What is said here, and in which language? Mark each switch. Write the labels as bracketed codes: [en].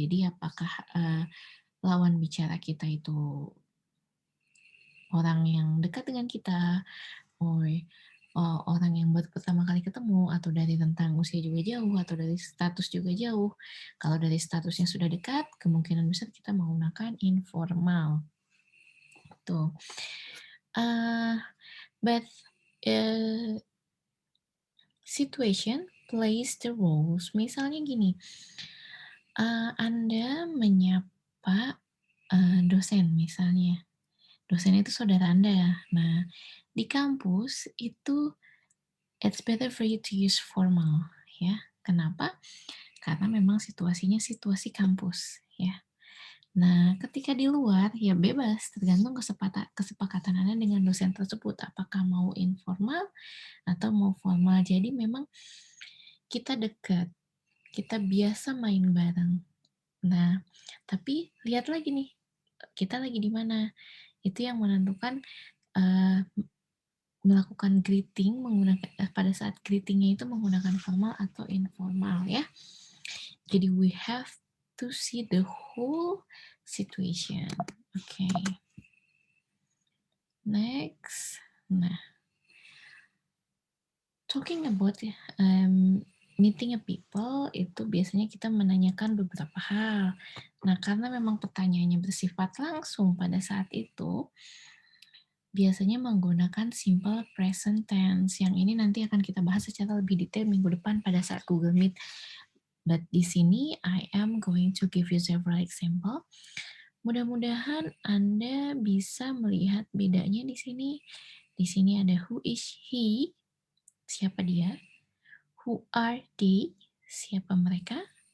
[id] Jadi apakah lawan bicara kita itu orang yang dekat dengan kita, orang yang baru pertama kali ketemu, atau dari rentang usia juga jauh, atau dari status juga jauh. Kalau dari statusnya sudah dekat, kemungkinan besar kita menggunakan informal. Tuh. [en] But situation plays the roles. [id] Misalnya gini, Anda menyapa dosen misalnya. Dosen itu saudara Anda. Nah, di kampus itu [en] it's better for you to use formal, [id] ya. Kenapa? Karena memang situasinya situasi kampus, ya. Nah, ketika di luar, ya bebas, tergantung kesepakatan Anda dengan dosen tersebut, apakah mau informal atau mau formal. Jadi memang kita dekat, kita biasa main bareng. Nah, tapi lihat lagi nih, kita lagi di mana. Itu yang menentukan melakukan greeting pada saat greetingnya itu menggunakan formal atau informal, ya. [en] Jadi we have to see the whole situation. Okay. [id] Next. Nah, [en] talking about meeting a people, [id] itu biasanya kita menanyakan beberapa hal. Nah, karena memang pertanyaannya bersifat langsung pada saat itu, biasanya menggunakan simple present tense. Yang ini nanti akan kita bahas secara lebih detail minggu depan pada saat Google Meet. [en] But [id] di sini, [en] I am going to give you several example. [id] Mudah-mudahan Anda bisa melihat bedanya di sini. Di sini ada [en] who is he, [id] siapa dia. [en] Who are they, [id] siapa mereka.